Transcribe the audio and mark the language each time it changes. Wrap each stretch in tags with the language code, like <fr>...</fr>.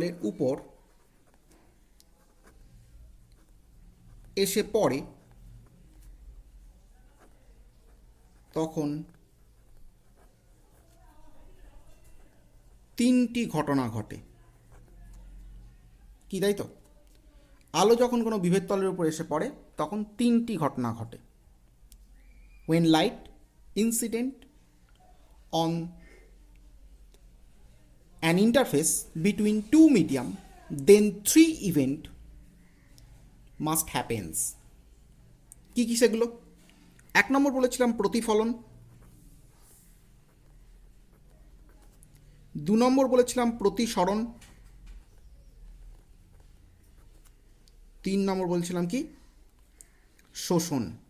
<bn>উপর এসে পড়ে তখন তিনটি ঘটনা ঘটে। কি তাই তো? আলো যখন কোনো বিভেদ তলের উপর এসে পড়ে তখন তিনটি ঘটনা ঘটে।</bn> <en>when light incident on an interface between two medium, then three event must happens.</en> <bn>কি কি সেগুলো? এক নম্বর বলেছিলাম প্রতিফলন, দু নম্বর বলেছিলাম প্রতিসরণ, তিন নম্বর বলছিলাম কি শোষণ।</bn>